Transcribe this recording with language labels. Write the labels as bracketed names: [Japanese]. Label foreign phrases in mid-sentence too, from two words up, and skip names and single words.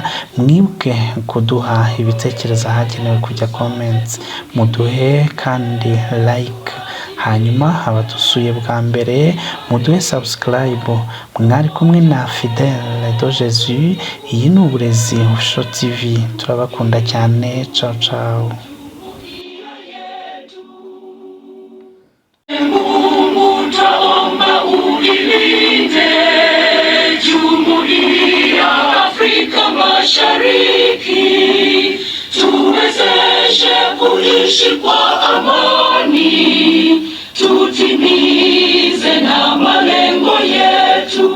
[Kinyarwanda] Mwibuke kuduha ibitekerezo ahagenewe kujya comments, muduhe kandi like, hanyuma abadusuye bwa mbere muduhe subscribe. Mwari kumwe na Fidèle de Jesus, iyi ni Uburezi Official TV. Turabakunda cyane, [Italian] ciao ciao. [Swahili] Afrika Mashariki, tuwezeshe kuishi kwa amani, tutimize na malengo yetu.